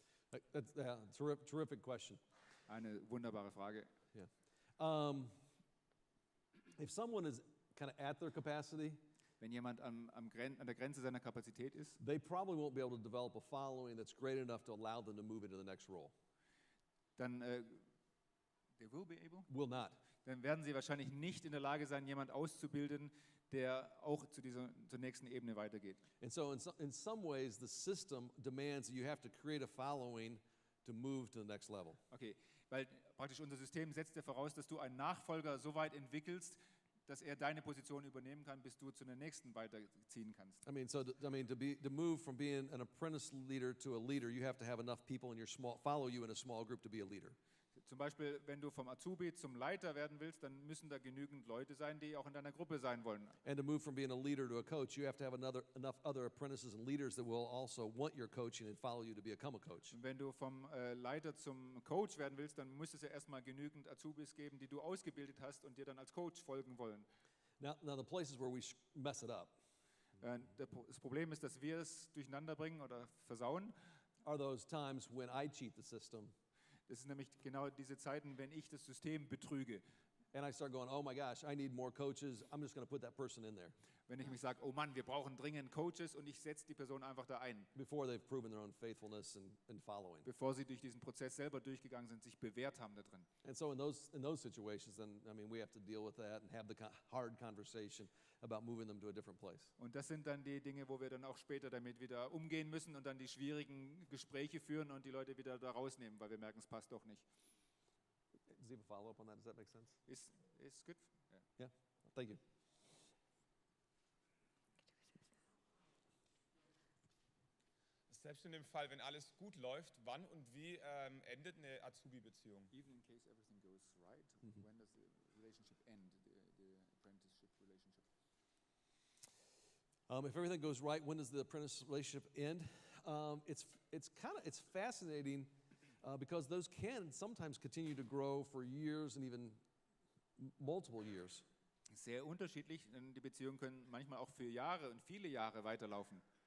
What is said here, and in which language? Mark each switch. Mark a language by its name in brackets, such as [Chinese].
[English] That's terrific question. [German] Eine wunderbare Frage. [English] If someone is kind of at their capacity, [German] Wenn jemand an der Grenze seiner Kapazität ist, [English] they probably won't be able to develop a following that's great enough to allow them to move into the next role. [German] dann, [English] they will be able, Will not. [German] dann werden sie wahrscheinlich nicht in der Lage sein, jemand auszubilden, der auch zur nächsten Ebene weitergeht. [English] And so in some ways, the system demands that you have to create a following to move to the next level. [German] Okay, weil praktisch unser System setzt ja voraus, dass du einen Nachfolger so weit entwickelst, dass er deine Position übernehmen kann, bis du zu der nächsten weiterziehen kannst. [English] To move from being an apprentice leader to a leader, you have to have enough people in your follow you in a small group to be a leader. [German] Zum Beispiel, wenn du vom Azubi zum Leiter werden willst, dann müssen da genügend Leute sein, die auch in deiner Gruppe sein wollen. [English] And to move from being a leader to a coach, you have to have enough other apprentices and leaders that will also want your coaching and follow you to become a coach. [German] Und wenn du vom Leiter zum Coach werden willst, dann muss es ja erstmal genügend Azubis geben, die du ausgebildet hast und dir dann als Coach folgen wollen. [English] Now the places where we mess it up [German] Das Problem ist, dass wir es durcheinander bringen oder versauen. [English] are those times when I cheat the system [German] Das ist nämlich genau diese Zeiten, wenn ich das System betrüge. [English] and I start going, oh my gosh, I need more coaches. I'm just going to put that person in there [German] Wenn ich mich sage, oh Mann, wir brauchen dringend Coaches und ich setze die Person einfach da ein, [English] before they've proven their own faithfulness and following. [German] bevor sie durch diesen Prozess selber durchgegangen sind, sich bewährt haben da drin. [English] And so in those situations, then we have to deal with that and have the hard conversation about moving them to a different place. [German] Und das sind dann die Dinge, wo wir dann auch später damit wieder umgehen müssen und dann die schwierigen Gespräche führen und die Leute wieder da rausnehmen, weil wir merken, es passt doch nicht. [English] Does he have a follow-up on that? Does that make sense? [German] Ist gut? Ja. [English] Yeah. Thank you. [German] Selbst in dem Fall, wenn alles gut läuft, wann und wie endet eine Azubi-Beziehung? [English] Even in case everything goes right, when does the relationship end, the apprenticeship relationship? If everything goes right, when does the apprentice relationship end? It's fascinating because those can sometimes continue to grow for years and even multiple years. [German] Sehr unterschiedlich, denn die Beziehungen können manchmal auch für Jahre und viele Jahre weiterlaufen.